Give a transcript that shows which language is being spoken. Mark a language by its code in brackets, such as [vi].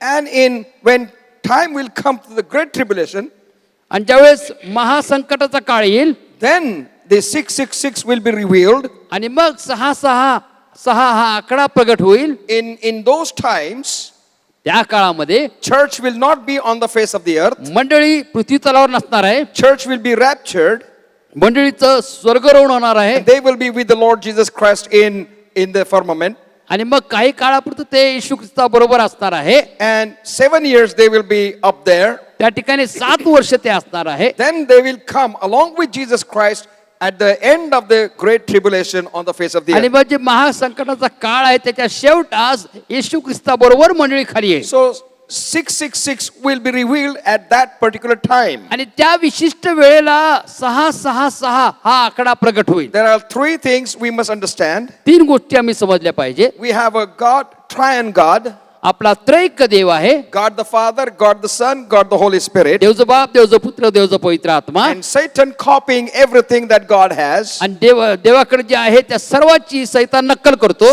[en] And when time will come to the great tribulation, [mr] आणि ज्यावेळेस महासंकटाचा काळ येईल [en] then the 666 will be revealed. [mr] आणि मग 666 हा आकडा प्रगट होईल. [en] In those times, [mr] त्या काळामध्ये [en] church will not be on the face of the earth. [mr] मंडळी पृथ्वी तलावर नसणार आहे. [en] Church will be raptured. [mr] मंडळीचं स्वर्गरोहण होणार आहे. [en] They will be with the Lord Jesus Christ in the firmament. [mr] आणि मग काही काळापुरतं ते येशू ख्रिस्ताबरोबर असणार आहे. [en] And 7 years they will be up there. [mr] त्या ठिकाणी 7 वर्ष ते असणार आहे. [en] Then they will come along with Jesus Christ at the end of the great tribulation on the face of the [mr] आणि मग जे महासंकटाचा काळ आहे त्याच्या शेवटास येशू ख्रिस्ताबरोबर मंडळी खाली येईल. [en] So 666 will be revealed at that particular time. [mr] आणि त्या विशिष्ट वेळेला 666 हा आकडा प्रगट होईल. [en] There are 3 things we must understand. [mr] 3 गोष्टी आम्ही समजल्या पाहिजे. [en] We have a God, triune God. [mr] आपला त्रैक देव आहे. [en] God the Father, God the Son, God the Holy Spirit. [mr] देवचं बाप, देवचं पुत्र, देवचं पवित्र आत्मा. [en] And Satan copying everything that God has. [mr] आणि देवाकडे जे आहे त्या सर्वाची सैतान नक्कल करतो.